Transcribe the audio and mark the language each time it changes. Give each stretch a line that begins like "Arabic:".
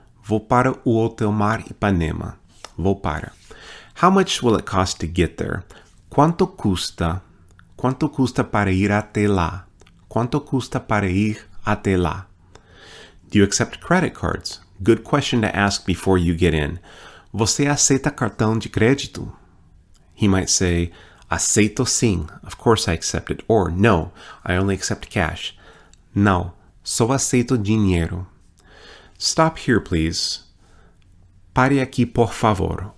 Portuguese: Vou para o Hotel Mar Ipanema. Vou para.
English: How much will it cost to get there?
Portuguese: Quanto custa? Quanto custa para ir até lá? Quanto custa para ir até lá?
English: Do you accept credit cards? Good question to ask before you get in.
Portuguese: Você aceita cartão de crédito?
English: He might say,
Portuguese: aceito sim.
English: Of course I accept it. Or, no, I only accept cash.
Portuguese: Não, só aceito dinheiro.
English: Stop here, please.
Portuguese: Pare aqui, por favor.